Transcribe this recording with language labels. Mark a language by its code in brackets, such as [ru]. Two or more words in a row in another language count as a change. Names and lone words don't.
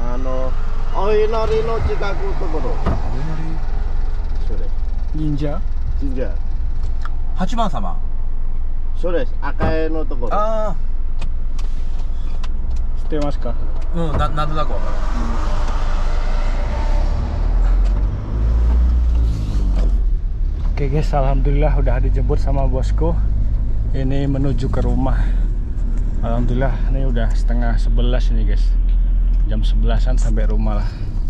[ja] お稲荷の近くのところ。お稲荷。それ。忍者？神社。八幡様。そうです。赤江のところ。あ知ってますか？あ、うん、なんとなくわかる。 [id] Oke guys, alhamdulillah udah dijemput sama bosku. Ini menuju ke rumah. Alhamdulillah, ini udah setengah 11 ini guys. Jam 11-an sampai rumah lah.